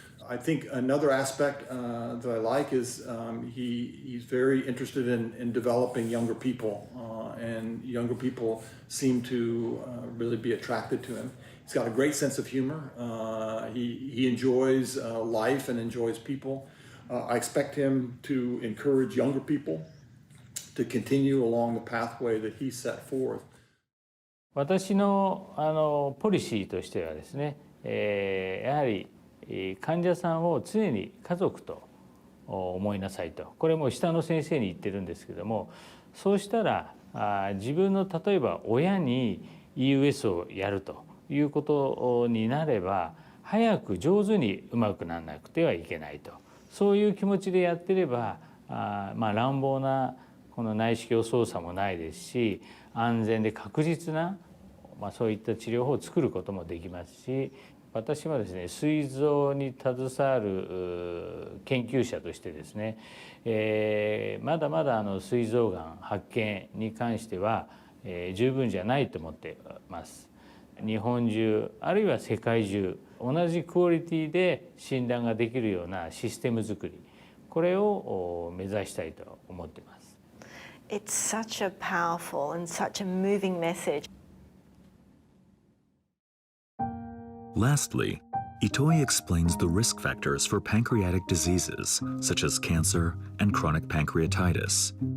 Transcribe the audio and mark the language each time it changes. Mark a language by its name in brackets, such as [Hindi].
[English] I think another aspect that I like is he's very interested in developing younger people, and younger people seem to really be attracted to him. He's got a great sense of humor. He enjoys life and enjoys people. I expect him to encourage younger people to continue along the pathway that he set forth. [Japanese] 私のポリシーとしてはですね、やはり患者さんを常に家族と思いなさいと、これも下の先生に言ってるんですけども、そうしたら自分の例えば親に EUS をやるということになれば早く上手にうまくならなくてはいけないと、そういう気持ちでやってれば乱暴なこの内視鏡操作もないですし、安全で確実な、そういった治療法を作ることもできますし、私はですね、膵臓に携わる研究者としてですね、まだまだ膵臓がん発見に関しては、十分じゃないと思ってます。日本中あるいは世界中同じクオリティで診断ができるようなシステム作り、これを目指したいと思っています。 [English] It's such a powerful and such a moving message. Lastly, Itoi explains the risk factors for pancreatic diseases, such as cancer and chronic pancreatitis.